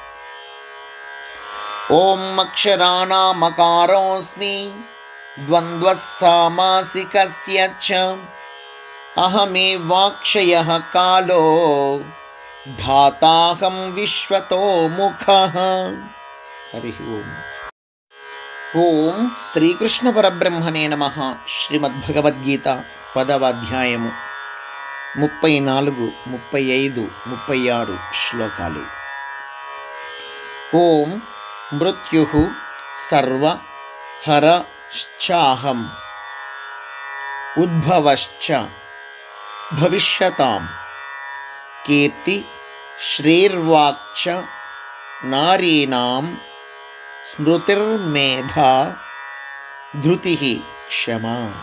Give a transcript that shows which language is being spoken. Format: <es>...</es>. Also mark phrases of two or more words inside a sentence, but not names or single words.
<sa>ॐ अक्षराणामकारोऽस्मि द्वन्द्वस्सा मासिकस्य च अहमे वाक्षयः कालो धाताहं विश्वतो मुखः। हरि ओम्। ఓం శ్రీకృష్ణ పరబ్రహ్మణే నమః.</sa> <te>శ్రీమద్భగవద్గీత 10వ అధ్యాయము 34, 35, 36 శ్లోకాలు.</te> <sa>ఓం మృత్యుః సర్వహరశ్చాహం ఉద్భవశ్చ భవిష్యతాం కీర్తి శ్రీర్వాక్చ నారీణాం స్మృతిర్మేధా ధృతిః క్షమా.</sa>